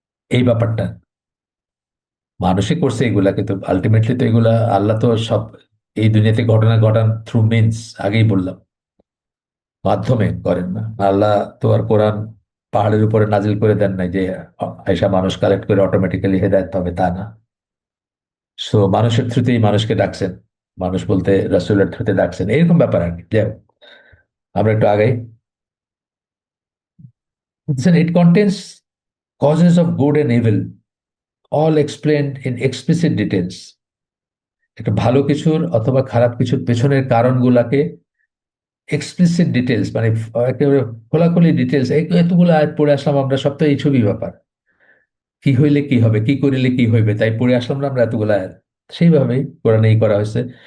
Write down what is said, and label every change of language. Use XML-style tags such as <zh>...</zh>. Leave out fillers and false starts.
<bn>এই ব্যাপারটা মানুষই করছে এগুলা, কিন্তু আলটিমেটলি তো এগুলা আল্লাহ তো সব এই দুনিয়াতে ঘটনা ঘটান থ্রু মিনস, আগেই বললাম, মাধ্যমে করেন না। আল্লাহ তো আর কোরআন পাহাড়ের উপরে নাজিল করে দেন নাই যে আয়সা মানুষ কালেক্ট করে অটোমেটিক্যালি হেদায়েত হবে, তা না। সো মানুষের থ্রুতেই মানুষকে ডাকছেন, মানুষ বলতে রাসূলের থ্রুতে ডাকছেন, এরকম ব্যাপার আর কি। যাই হোক, আমরা একটু আগাই।</bn> <en>It contains causes of good and evil, all explained in explicit details।</en> <bn>একটা ভালো কিছুর অথবা খারাপ কিছুর পেছনের কারণগুলাকে এক্সপ্লিসিট ডিটেলস, মানে একেবারে খোলাখুলি ডিটেলস, এতগুলো আয়াত পড়ে আসলাম আমরা, সব তো এই ছবি ব্যাপার, কি হইলে কি হবে, কি করিলে কি হইবে, তাই পড়ে আসলাম না আমরা এতগুলো আয়াত, সেইভাবেই কোরআনে করা হয়েছে।</bn>